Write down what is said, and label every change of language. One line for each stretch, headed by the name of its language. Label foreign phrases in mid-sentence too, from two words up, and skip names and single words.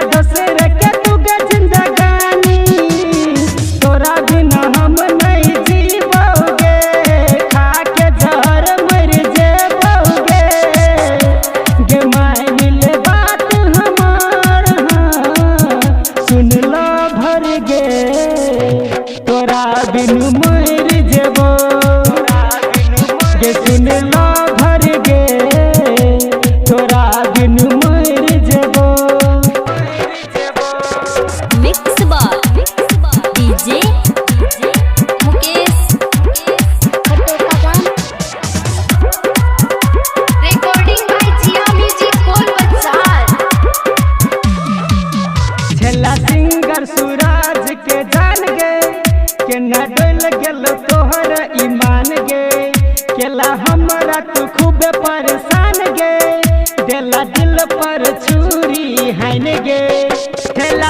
Magahi: दोसर के तुगे जिंदगानी तोरा बिना हम नहीं जीवोगे खा के जहर मर जेबोगे गे माय मिले बात हमार सुन लो भर गे तोरा बिन मर जेबो गे सुन लो भर गे तोरा बिन मर जेबो
English: Mix by DJ Mukesh Kawan. Recording by Jia Music Gold Bazaar.
Magahi: छेला सिंगर सूरज के जान गे के न डोल गेल तोहर ईमान गे केला हमरा तू खूब परेशान गे देला दिल पर छुरी हान गे छेला